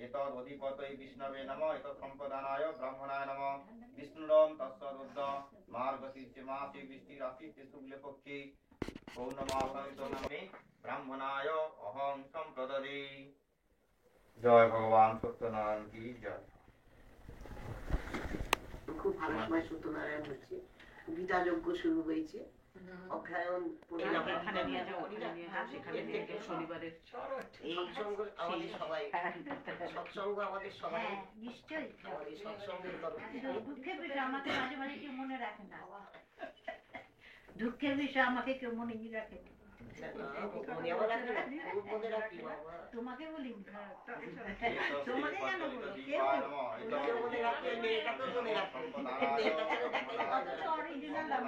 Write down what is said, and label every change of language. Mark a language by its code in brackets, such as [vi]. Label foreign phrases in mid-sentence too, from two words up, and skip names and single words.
[sa] एतद् अधिपतये विष्णवे नमः। एतत् सम्पदानाय ब्राह्मणाय नमः। विष्णुराम तस्वद्दा मार्गशीर्ष मासे वृष्टि राशि शुक्लपक्षे पौर्णमासंगितो नामे ब्राह्मणाय अहं सम्प्रददे। [hi] जय भगवान सत्यनारायण की जय। [bn] খুব ভালো সময় সত্যনারায়ণ হচ্ছে, গীতা যজ্ঞ শুরু হয়েছে, অগ্রায়ণ এখানে নিয়ে যাও, সেখানে নিয়ে যাও শনিবারের এই সৎসঙ্গ আমাদের সবাই, সৎসঙ্গ আমাদের সবাই নিশ্চয়ই আমাদের সৎসঙ্গের তরফ থেকে। দুঃখের বিষয় আমাকে মাঝে মাঝে কেউ মনে রাখে না, দুঃখের বিষয় আমাকে কেউ মনে রাখে না। মনে আবার রাখে না, মনে রাখি বাবা তোমাকে বলি, তোমাকে কেন বলো, কেউ মনে রাখে, মেয়েটাকে মনে রাখে, অরিজিনাল আমি